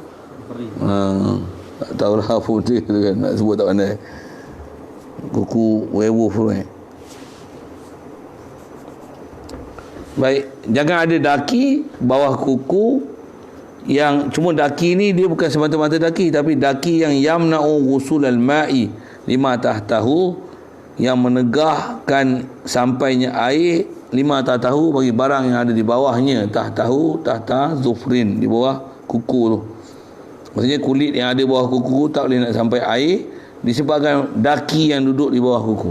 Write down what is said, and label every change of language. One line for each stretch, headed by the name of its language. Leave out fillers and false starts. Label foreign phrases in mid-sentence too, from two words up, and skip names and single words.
Malay: Tak tahulah apa dia tu kan, nak sebut tak pandai. Kuku werewolf tu kan. Baik, jangan ada daki bawah kuku. Yang cuma daki ni dia bukan semata-mata daki, tapi daki yang
Arabic: يمنع غسول الماء لما تحته,
Malay: yang menegahkan sampainya air
Arabic: لما تحته
Malay: bagi barang yang ada di bawahnya.
Arabic: تحته، تحت ظفر,
Malay: di bawah kuku tu. Maksudnya kulit yang ada bawah kuku tak boleh nak sampai air disebabkan daki yang duduk di bawah kuku.